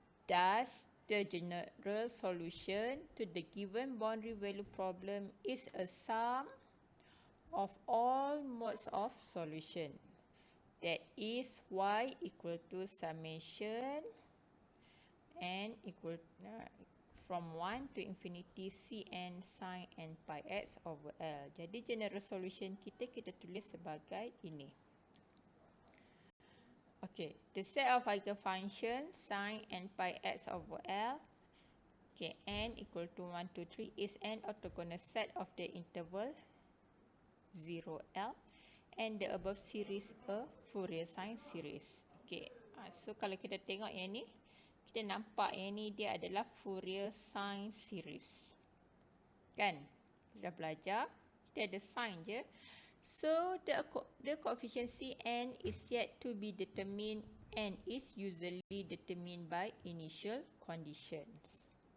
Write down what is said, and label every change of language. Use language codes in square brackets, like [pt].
[en] Thus, the general solution to the given boundary value problem is a sum of all modes of solution. That is y equal to summation n equal from 1 to infinity cn sin n pi x over L. [ms] Jadi [en] general solution [ms] kita tulis sebagai ini. [en] Okay, the set of eigenfunctions sin n pi x over L, okay, n equal to 1 to 3 is an orthogonal set of the interval 0L, and the above series a Fourier sine series. Okay, so [ms] kalau kita tengok yang ni, kita kita nampak yang ni dia adalah Fourier sine series. Kan? Kita dah belajar, kita ada sine je. [en] So the coefficient Cn is yet to be determined and is usually determined by initial conditions.